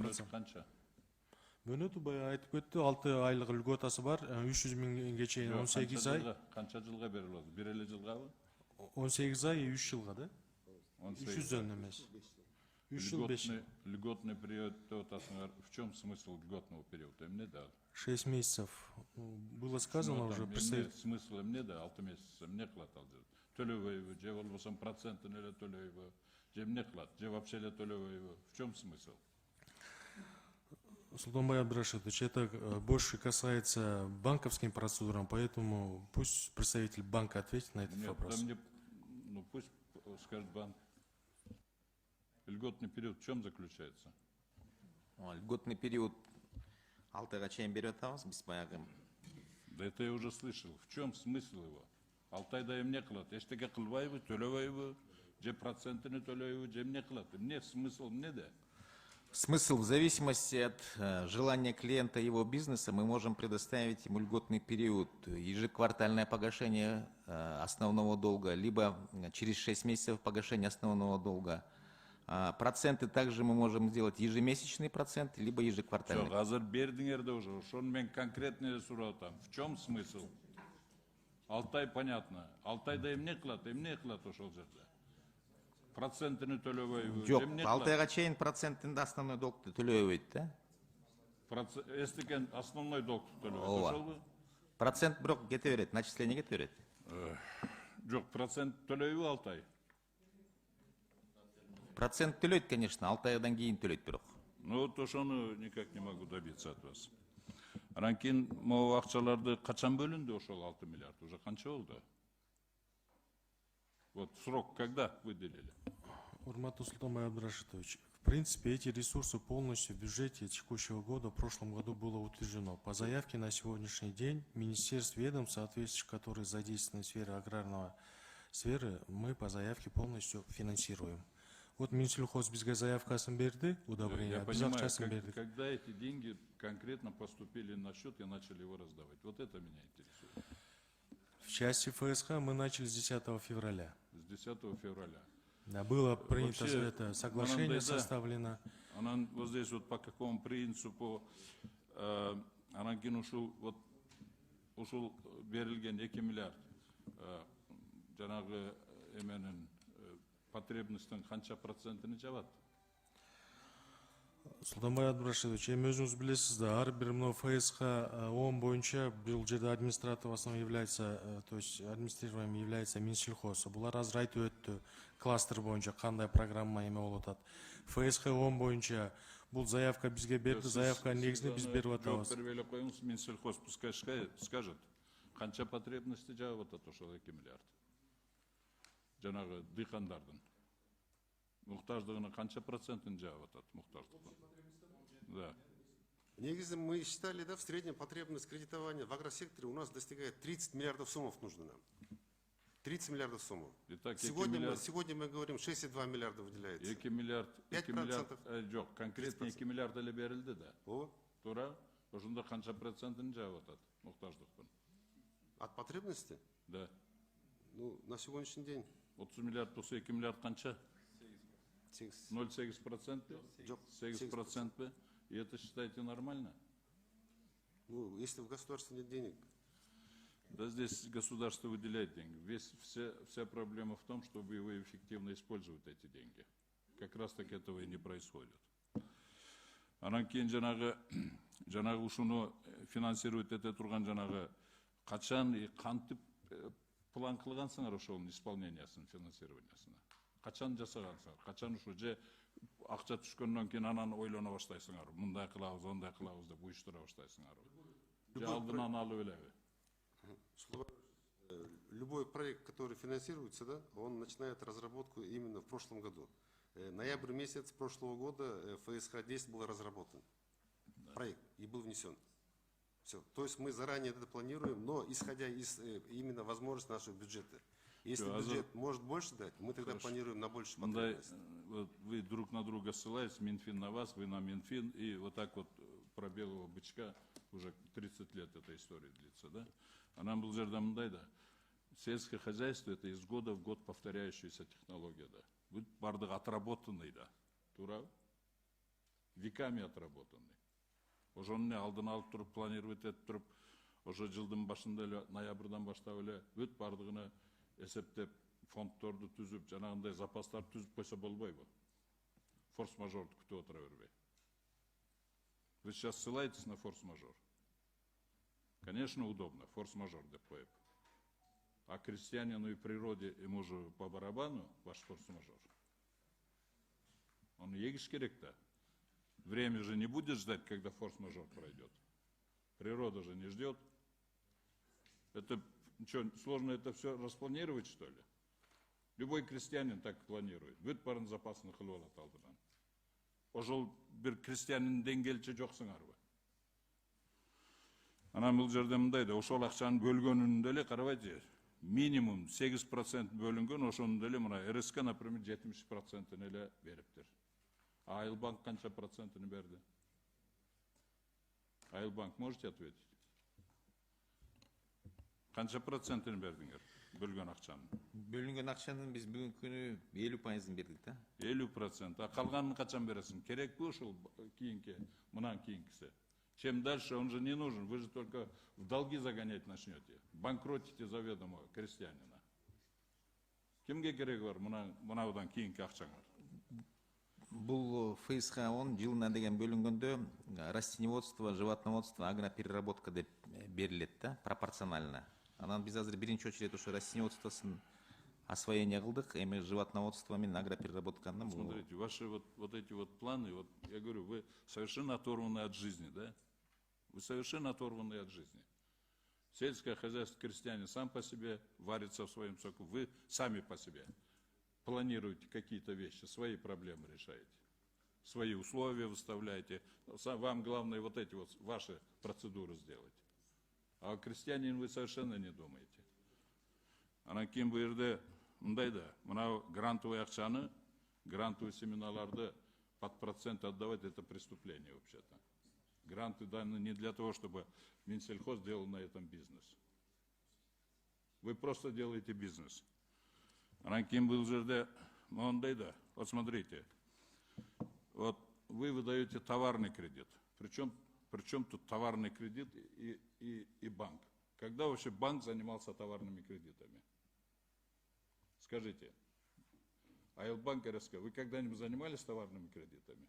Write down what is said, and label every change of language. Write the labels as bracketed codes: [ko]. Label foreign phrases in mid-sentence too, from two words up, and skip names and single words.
[ky] Мөөнөтү канча? Мөөнөтү бая айтып кетти, 6 айлык үлгөтасы бар, 300 миңге чейин 18 ай. Канча жылга берилет? Бир эле жылгабы? 18 ай 3 жылга да? 300 жөн эмес. 3 жыл 5. [ru] Льготный период [ky] деп атасыңар. [ru] В чем смысл льготного периода? [ky] Эмнеде ал? [ru] 6 месяцев. Было сказано уже. [ky] Смысл эмнеде 6 месяц? Эмне кылат ал жерде? Төлөбөйбү, же болбосо процентин эле төлөйбү, же эмне кылат, же вообще эле төлөбөйбү? [ru] В чем смысл? Султанбай Абдрашидович, это больше касается банковским процедурам, поэтому пусть представитель банка ответит на этот вопрос. Ну пусть скажет банк. Льготный период в чем заключается? [ky] Льготный период 6 айга чейин берип атабыз биз баягы. [ru] Да это я уже слышал. В чем смысл его? [ky] 6 айда эмне кылат? Эчтеке кылбайбы, төлөбөйбү, же процентini төлөйбү, же эмне кылат? Эмне смысл эмнеде? [ru] Смысл в зависимости от желания клиента и его бизнеса мы можем предоставить ему льготный период, ежеквартальное погашение основного долга, либо через 6 месяцев погашение основного долга. Проценты также мы можем сделать ежемесячный процент, либо ежеквартальный. [ky] Жок, азыр бердиңерде уже, ошону мен конкретно сурап атам. [ru] В чем смысл? 6 ай понятно. [ky] 6 айда эмне кылат ошол жерде? Процентini төлөбөйбү. Жок, 6 айга чейин процентинде [ru] основной долгду [ky] төлөбөйт да? Эстекен [ru] основной долгду [ky] төлөбөйт, ошолбу? Процент бирок кете берет, начисление кете берет. Жок, процент төлөйбү 6 ай? Процент төлөйт, конечно, 6 айдан кийин төлөйт бирок. [ru] Ну вот ошону никак не могу добиться от вас. [ky] Анан кийин могу акчаларды качан бөлүндү ошол 6 миллиард? Уже канча болду? [ru] Вот срок когда выделили? [ky] Урматтуу Султанбай Абдрашидович, [ru] в принципе, эти ресурсы полностью в бюджете текущего года в прошлом году было утверждено. По заявке на сегодняшний день Министерств ведомств, соответствующих, которые задействованы в сфере аграрного сферы, мы по заявке полностью финансируем. [ky] Вот Минсельхоз бизге заявкасын берди, удобрение, [ru] я [ky] биз акчасын бердик. [ru] Когда эти деньги конкретно поступили на счет и начали его раздавать? Вот это меня интересует. В части ФСК мы начали с 10 февраля. С 10 февраля. Да, было принято Вообще, это соглашение составлено. [ky] Анан [ru] вот здесь вот по какому принципу [ky] анан кийин ушул берилген 2 миллиард жанагы эменин потребностьтин канча процентini жабат? Султанбай Абдрашидович, эми өзүңүз билесиз да, ар бир мына ФСК 10 боюнча бул жерде [ru] администратор в основном является, то есть администрированием является Минсельхоз. [ky] Булар азыр айтып өттү, кластер боюнча кандай программа эме болуп атат. ФСК 10 боюнча бул заявка бизге берди, заявка негизинде биз берип атабыз. Жооп берип эле коюңуз, Минсельхоз [ru] пускай скажет, [ky] канча потребности жабып атат ошол 2 миллиард? Жанагы дыйкандардын муктаждыгынын канча процентин жабып атат муктаждыктын? [ru] Да. Негізі мы считали, да, в среднем потребность кредитования в агросекторе у нас достигает 30 миллиардов сомов нужно нам. 30 миллиардов сомов. Итак, сегодня мы говорим 6,2 миллиарда выделяется. 2 миллиард, 5%. [ky] Жок, конкретно 2 миллиард эле берилди да. О. Туура? Ошондо канча процентин жабып атат муктаждыктын? [ru] От потребности? Да. Ну, на сегодняшний день. [ky] 30 миллиард болсо 2 миллиард канча? 0,8%? 8%? [ru] И это считаете нормально? Ну, если в государстве нет денег. Да здесь государство выделяет деньги. Вся проблема в том, чтобы его эффективно использовать эти деньги. Как раз так этого и не происходит. [ky] Анан кийин жанагы ушуну финансировать эте турган жанагы качан и кантип план кылгансыңар ошонун исполнениясын, финансированиясына? Качан жасагансыңар? Качан ушу же акча түшкөндөн кийин анан ойлоно баштайсыңар? Мындай кылабыз, ондай кылабыз деп уюштура баштайсыңар? Же алдынан алып элеби? [ru] Любой проект, который финансируется, да, он начинает разработку именно в прошлом году. Ноябрь месяц прошлого года ФСХ-10 был разработан. Проект и был внесен. Все. То есть мы заранее это планируем, но исходя из именно возможностей нашего бюджета. Если бюджет может больше дать, мы тогда планируем на больше потребностей. Вы друг на друга ссылаетесь, Минфин на вас, вы на Минфин, и вот так вот про белого бычка уже 30 лет эта история длится, да? А нам был жердамындай, да. Сельское хозяйство — это из года в год повторяющаяся технология, да. Вы бардық отработанный, да. Тура? Веками отработанный. [ky] Ошону алдын алып туруп, планировать этип туруп, ошо жылдын башында эле, ноябрдан баштап эле бүт бардыгына эсептеп, фонддорду түзүп, жанагындай запастар түзүп койсо болбойбу? Форс-мажорду күтүп отура бербей. [ru] Вы сейчас ссылаетесь на форс-мажор. Конечно, удобно, [ky] форс-мажор деп коюп. [ru] А крестьянину и природе ему же по барабану ваш форс-мажор. [ky] Он егиш керек-то. [ru] Время же не будет ждать, когда форс-мажор пройдет. Природа же не ждет. Это что, сложно это все распланировать, что ли? Любой крестьянин так планирует. [ky] Бүт барын запасын кылып алат алдынан. Ошол бир крестьянин деңгээлчи жоксуңарбы? Анан бул жерде мындай да, ошол акчанын бөлгөнүн деле карабайчы. Минимум 8% бөлүнгөн, ошонун деле мына РСК, например, 70% эле бериптир. А Айылбанк канча процентini берди? Айылбанк, [ru] можете ответить? [ky] Канча процентini бердиңер бөлгөн акчанын? Бөлүнгөн акчанын биз бүгүнкү күнү 50%ын бердик да. 50%. А калганын качан бересиң? Керекпи ушул кийинки, мындан кийинкиси? [ru] Чем дальше, он же не нужен. Вы же только в долги загонять начнете. Банкротите заведомо крестьянина. [ky] Кимге кереги бар мынаудан кийинки акчаңар? Бул ФСХ-10 жылына деген бөлүнгөндө [ru] растениеводство, животноводство, агропереработка [ky] деп берилет да, пропорционально. Анан биз азыр биринчи очередь ошо растениеводствосын освоение кылдык, эми животноводство менен агропереработканы. [ru] Смотрите, ваши вот эти вот планы, вот я говорю, вы совершенно оторваны от жизни, да? Вы совершенно оторваны от жизни. Сельское хозяйство, крестьянин сам по себе варится в своем соку, вы сами по себе планируете какие-то вещи, свои проблемы решаете, свои условия выставляете. Вам главное вот эти вот ваши процедуры сделать. А о крестьянин вы совершенно не думаете. [ky] Анан кийин бу жерде мындай да, мына грантовый акчаны, грантовый семиналарды [ru] под процент отдавать — это преступление вообще-то. Гранты даны не для того, чтобы Минсельхоз делал на этом бизнес. Вы просто делаете бизнес. [ky] Анан кийин бул жерде мындай да, [ru] вот смотрите, вот вы выдаете товарный кредит. Причем тут товарный кредит и банк? Когда вообще банк занимался товарными кредитами? Скажите, Айылбанк РСК, вы когда-нибудь занимались товарными кредитами?